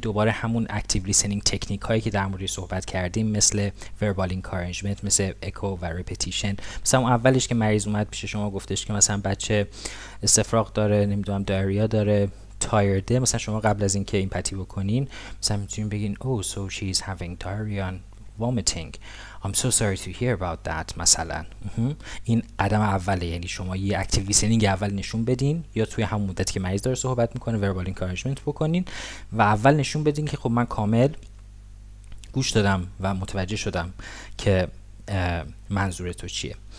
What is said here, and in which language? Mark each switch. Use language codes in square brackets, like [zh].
[fa] دوباره همون active listening تکنیک هایی که در موردش صحبت کردیم، مثل verbal encouragement، مثل echo و repetition. مثلا اون اولش که مریض اومد پیش شما گفتش که مثلا بچه استفراغ داره، نمیدونم دایریا داره، تایرده، مثلا شما قبل از اینکه ایمپاتی بکنین مثلا میتونین بگین [en] oh so she is having diarrhea and vomiting. I'm so sorry to hear about that [fa] مثلا. این قدم اوله، یعنی شما یه اکتیو لیسنینگ اول نشون بدین، یا توی همون مدتی که مریض داره صحبت میکنه verbal encouragement بکنین و اول نشون بدین که خب من کامل گوش دادم و متوجه شدم که منظور تو چیه.